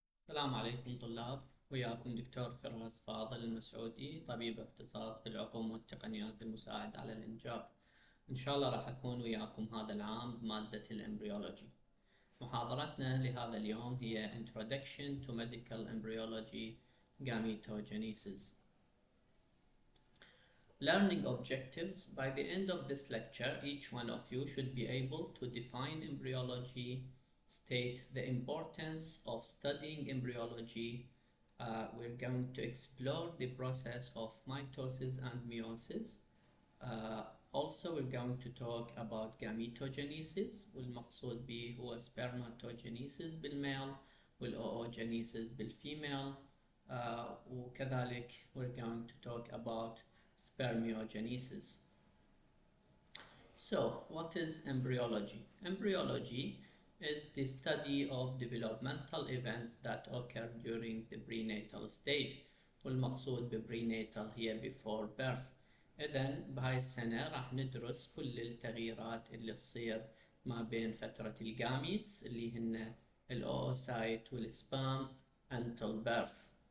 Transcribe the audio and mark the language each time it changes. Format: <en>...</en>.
<ar>السلام عليكم طلاب، وياكم دكتور فراس فاضل المسعودي، طبيب اختصاص في العقم والتقنيات المساعدة على الإنجاب. إن شاء الله راح أكون وياكم هذا العام بمادة الإمبريولوجي. محاضرتنا لهذا اليوم هي</ar> <en>Introduction to Medical Embryology Gametogenesis. Learning objectives. By the end of this lecture, each one of you should be able to define embryology, state the importance of studying embryology. We're going to explore the process of mitosis and meiosis. Also, we're going to talk about gametogenesis،</en> <ar>والمقصود به هو</ar> <en>spermatogenesis بالمale والoogenesis بالfemale.</en> <ar>وكذلك</ar> <en>we're going to talk about spermiogenesis. So, what is embryology? Embryology is the study of developmental events that occur during the prenatal stage.</en> <ar>والمقصود بprenatal هي</ar> <en>before birth.</en> <ar>إذن بهاي السنة راح ندرس كل التغييرات اللي تصير ما بين فترة الجاميتس اللي هن الأوسايت والسبام</ar> <en>until birth.</en>